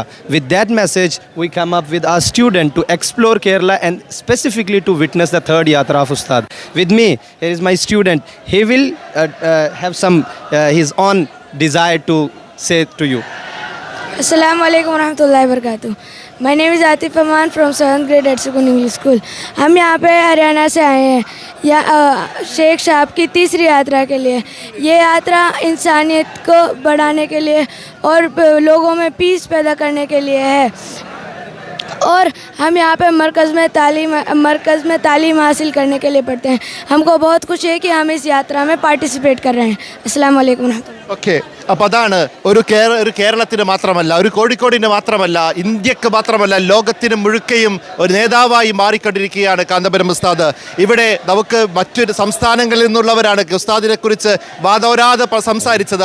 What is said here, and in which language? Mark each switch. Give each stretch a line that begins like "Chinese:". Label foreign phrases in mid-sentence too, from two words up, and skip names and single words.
English: With that message, we come up with our student to explore Kerala and specifically to witness the third yatra of Ustad. With me, here is my student. He will have some his own desire to say to you.
Arabic: السلام عليكم ورحمة الله وبركاته.
English: My name is Atif Aman from 7th grade at Sukun English School.
Hindi: हम यहाँ पे हरियाणा से आए हैं शेख साहब की तीसरी यात्रा के लिए। ये यात्रा इंसानियत को बढ़ाने के लिए और लोगों में पीस पैदा करने के लिए है। और हम यहाँ पे मरकज़ में तालीम हासिल करने के लिए पढ़ते हैं। हमको बहुत खुशी है कि हम इस यात्रा में पार्टिसिपेट कर रहे हैं।
Arabic: السلام عليكم رحمة الله.
Malayalam: ഓക്കെ, അപ്പോൾ അതാണ് ഒരു കേരളത്തിന് മാത്രമല്ല, ഒരു കോഴിക്കോടിന് മാത്രമല്ല, ഇന്ത്യക്ക് മാത്രമല്ല, ലോകത്തിന് മുഴുക്കയും ഒരു നേതാവായി മാറിക്കൊണ്ടിരിക്കുകയാണ് കാന്തപുരം ഉസ്താദ്. ഇവിടെ നമുക്ക് മറ്റൊരു സംസ്ഥാനങ്ങളിൽ നിന്നുള്ളവരാണ് ഉസ്താദിനെ കുറിച്ച് വാദോരാതെ സംസാരിച്ചത്.